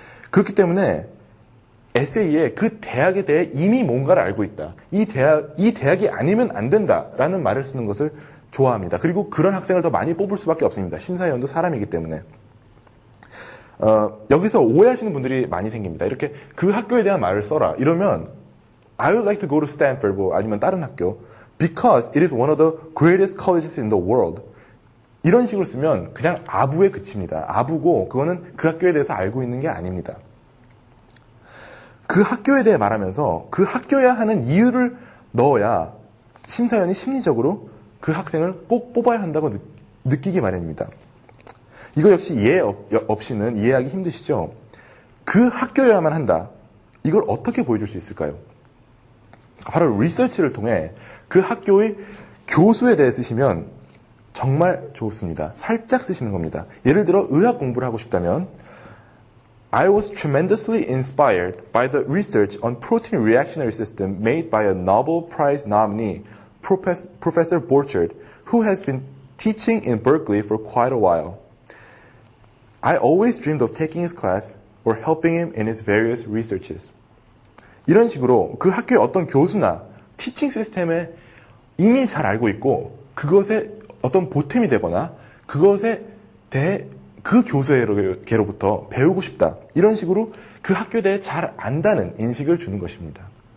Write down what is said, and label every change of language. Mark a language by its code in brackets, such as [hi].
[ko] 그렇기 때문에 에세이에 그 대학에 대해 이미 뭔가를 알고 있다. 이 대학이 아니면 안 된다라는 말을 쓰는 것을 좋아합니다. 그리고 그런 학생을 더 많이 뽑을 수밖에 없습니다. 심사위원도 사람이기 때문에. 여기서 오해하시는 분들이 많이 생깁니다. 이렇게 그 학교에 대한 말을 써라. 이러면 [en] I would like to go to Stanford [ko] 뭐 아니면 다른 학교 [en] because it is one of the greatest colleges in the world. [ko] 이런 식으로 쓰면 그냥 아부에 그칩니다. 아부고 그거는 그 학교에 대해서 알고 있는 게 아닙니다. 그 학교에 대해 말하면서 그 학교야 하는 이유를 넣어야 심사위원이 심리적으로 그 학생을 꼭 뽑아야 한다고 느끼기 마련입니다. 이거 역시 이해 없이는 이해하기 힘드시죠? 그 학교여야만 한다. 이걸 어떻게 보여줄 수 있을까요? 바로 리서치를 통해 그 학교의 교수에 대해 쓰시면 정말 좋습니다. 살짝 쓰시는 겁니다. 예를 들어 의학 공부를 하고 싶다면 [en] I was tremendously inspired by the research on protein reactionary system made by a Nobel Prize nominee, Professor Borchard, who has been teaching in Berkeley for quite a while. I always dreamed of taking his class or helping him in his various researches. [ko] 이런 식으로 그 학교의 어떤 교수나 티칭 시스템에 이미 잘 알고 있고 그것에 어떤 보탬이 되거나 그것에 대해 그 교수에게로부터 배우고 싶다. 이런 식으로 그 학교에 대해 잘 안다는 인식을 주는 것입니다.